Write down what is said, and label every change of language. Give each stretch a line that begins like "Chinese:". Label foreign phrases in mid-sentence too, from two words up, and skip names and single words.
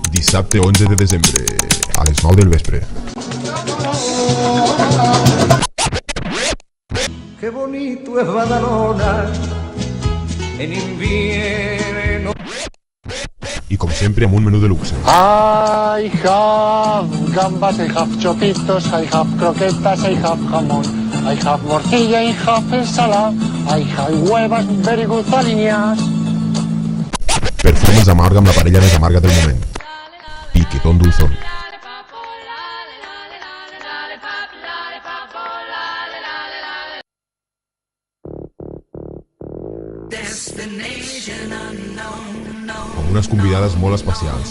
Catalan: Dissabte 11 de desembre, a les 9 del vespre.
Spanish: Qué bonito es Badalona en invierno.
Catalan: I com sempre amb un menú de luxe.
English: I have gambas, I have chopitos, I have croquetas, I have jamón, I have morcilla, I have ensalada, I have huevas very good alineadas.
Catalan: Performance amarga amb la parella més amarga del moment. Piquetón Dulzón. Amb unes convidades molt especials.